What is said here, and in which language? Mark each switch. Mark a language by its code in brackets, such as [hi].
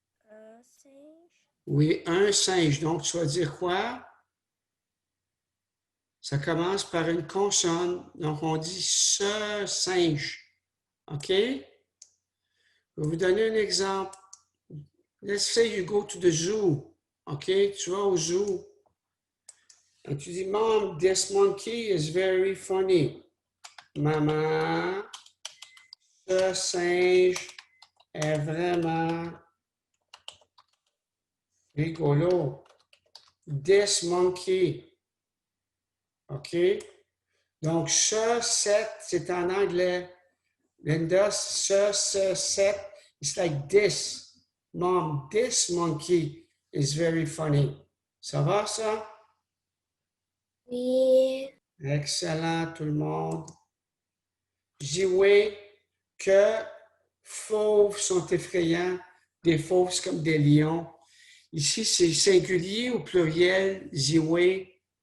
[fr] Un singe. Oui, un singe. Donc, tu vas dire quoi? Ça commence par une consonne. Donc, on dit ce singe. OK? Je vais vous donner un exemple. [en] Let's say you go to the zoo. OK? [fr] Tu vas au zoo. Et tu dis, [en] Mom, this monkey is very funny. [fr] Maman, ce singe est vraiment rigolo. [en] This monkey. OK? [fr] Donc, ce, set, c'est en anglais. [en] Linda, set, it's like this. Mom, this monkey is very funny. [fr] Ça va, ça? Oui. Excellent, tout le monde. Jouer que fauves sont effrayants. Des fauves, c'est comme des lions. Ici, c'est singulier ou pluriel, jouer.